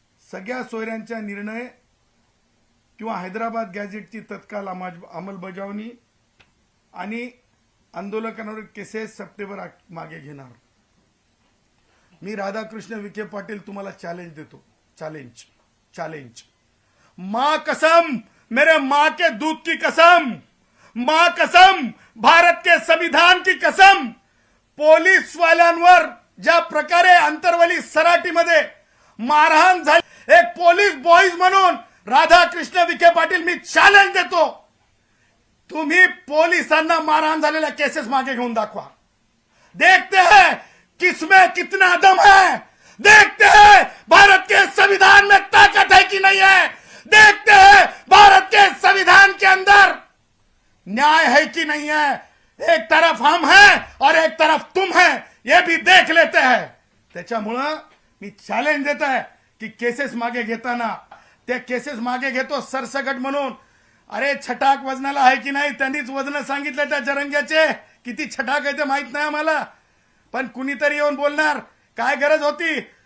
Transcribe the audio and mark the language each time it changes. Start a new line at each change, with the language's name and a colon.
Marathi: सगळ्या सोयऱ्यांचा निर्णय किंवा हैदराबाद गॅझेटची तत्काळ अंमलबजावणी आणि आंदोलकांवर केसेस सप्टेंबर मागे घेणार. मी राधाकृष्ण विखे पाटील तुम्हाला चॅलेंज देतो.
Hindi: चॅलेंज मां कसम, मेरे मां के दूध की कसम, मां कसम, भारत के संविधान की कसम.
Marathi: पोलीस वाल्यांवर ज्या प्रकारे अंतरवली सराटीमध्ये मारहाण झाली, एक पोलीस बॉईज म्हणून राधाकृष्ण विखे पाटील मी चॅलेंज देतो. तुम्ही पोलिसांना मारहाण झालेल्या केसेस मागे घेऊन दाखवा.
Hindi: देखते हैं किसमें कितना दम है. देखते हैं भारत के संविधान में ताकत है कि नहीं है. देखते हैं भारत के संविधान के अंदर न्याय है कि नहीं है. एक तरफ हम हैं और एक तरफ तुम हैं, ये भी देख लेते हैं.
Marathi: त्याच्यामुळं मी चॅलेंज देत आहे की केसेस मागे घेताना त्या केसेस मागे घेतो सरसकट म्हणून. अरे छटाक वजनाला आहे की नाही त्यांनीच वजन सांगितलं त्या जरंग्याचे. किती छटाक आहे ते माहित नाही आम्हाला. पण कुणीतरी येऊन बोलणार काय गरज होती.